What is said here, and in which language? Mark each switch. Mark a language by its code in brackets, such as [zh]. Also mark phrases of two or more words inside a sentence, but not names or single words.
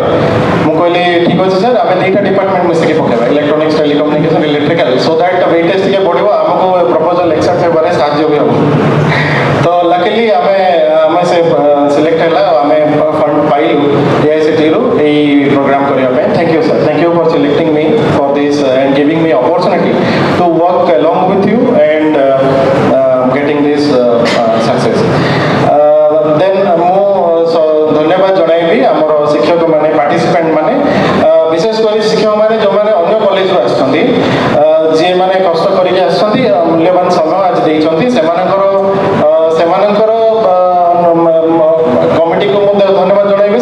[or] ମୁଁ କହିଲି ଠିକ୍ ଅଛି ସାର୍, ଆମେ ଦୁଇଟା ଡିପାର୍ଟମେଣ୍ଟ ମିଶିକି ପକାଇବା, [en] electronics, telecommunication, electrical, so that weightage [or] ଟିକେ ବଢ଼ିବ, ଆମକୁ [en] proposal accept [or] ହେବାରେ ସାହାଯ୍ୟ ବି ହେବ। ତ ଲକିଲି ଆମେ ସେ ସିଲେକ୍ଟ ହେଲା, ଆମେ ଫଣ୍ଡ ପାଇଲୁ AICTରୁ ଏଇ ପ୍ରୋଗ୍ରାମ କରିବା ପାଇଁ। [en] thank you sir, thank you for selecting me for this and giving me opportunity to work along with you and getting this success. [or] Then ମୁଁ ଧନ୍ୟବାଦ ଜଣାଇବି ଆମର ଶିକ୍ଷକ ମାନେ, ପାର୍ଟିସିପେଣ୍ଟ ମାନେ, ବିଶେଷ କରି ଶିକ୍ଷକ ମାନେ ଯେଉଁମାନେ ଅନ୍ୟ କଲେଜରୁ ଆସିଛନ୍ତି, ଯିଏମାନେ କଷ୍ଟ କରିକି ଆସିଛନ୍ତି, ମୂଲ୍ୟବାନ ସମୟ ଆଜି ଦେଇଛନ୍ତି, ସେମାନଙ୍କର କମିଟିକୁ ମୁଁ ଧନ୍ୟବାଦ ଜଣାଇବି।